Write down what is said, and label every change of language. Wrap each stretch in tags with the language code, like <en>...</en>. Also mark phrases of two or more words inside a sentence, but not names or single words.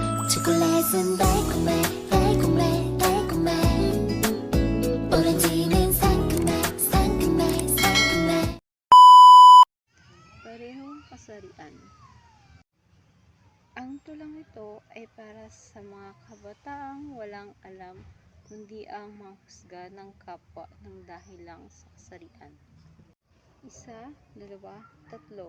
<ko>초콜릿은 달콤해 달콤해 달콤해 오렌지는 상큼해 상큼해 상큼해.</ko> <tl>Parehong kasarian. Ang tulang ito ay para sa mga kabataang walang alam kundi ang manghusga ng kapwa ng dahil lang sa kasarian. 1, 2, 3.</tl>